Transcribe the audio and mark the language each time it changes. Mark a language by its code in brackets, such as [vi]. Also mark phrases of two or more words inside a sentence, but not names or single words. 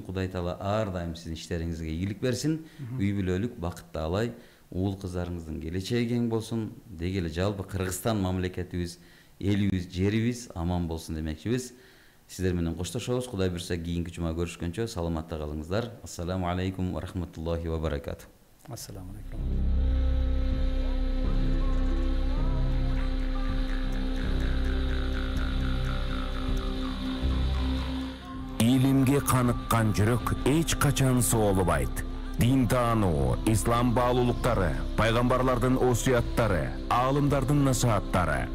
[ky] Кудай Таала ар дайым сиздин иштериңизге ийгилик берсин. Үй бүлөлүк бакытты алай. Уул кыздарыңыздын келечеги кең болсун. Деги эле жалпы Кыргызстан мамлекетибиз, элибиз, жерибиз аман болсун демекчибиз. Сиздер менен коштошобуз. Кудай буйрса кийинки жума көрүшкөнчө саламатта калыңыздар. [ar] السلام عليكم ورحمة الله وبركاته. السلام عليكم. [ky] Илимге каныккан жүрөк эч качан соолубайт. Дин таануу, ислам баалуулуктары, пайгамбарлардын осуяттары, аалымдардын насааттары.